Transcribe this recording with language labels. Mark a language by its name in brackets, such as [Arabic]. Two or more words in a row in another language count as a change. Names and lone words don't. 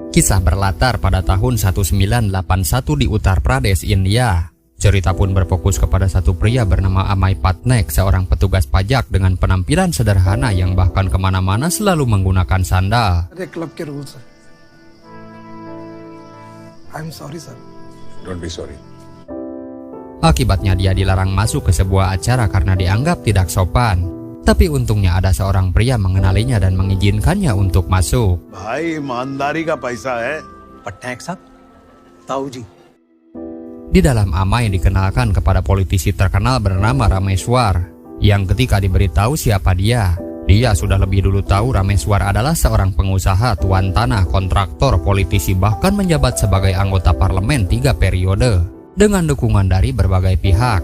[Indonesian] Kisah berlatar pada tahun 1981 di Uttar Pradesh, India. Cerita pun berfokus kepada satu pria bernama Amay Patnaik, seorang petugas pajak dengan penampilan sederhana yang bahkan kemana-mana selalu menggunakan sandal. [English] Klub ke rules. I'm sorry, sir. Don't be sorry. [Indonesian] Akibatnya dia dilarang masuk ke sebuah acara karena dianggap tidak sopan. Tapi untungnya ada seorang pria mengenalinya dan mengizinkannya untuk masuk. [Hindi] भाई ईमानदारी का पैसा है. पटनायक साहब, ताऊ जी. [Indonesian] Di dalam Amay dikenalkan kepada politisi terkenal bernama Rameswar, yang ketika diberitahu siapa dia sudah lebih dulu tahu Rameswar adalah seorang pengusaha, tuan tanah, kontraktor, politisi, bahkan menjabat sebagai anggota parlemen 3 periode dengan dukungan dari berbagai pihak.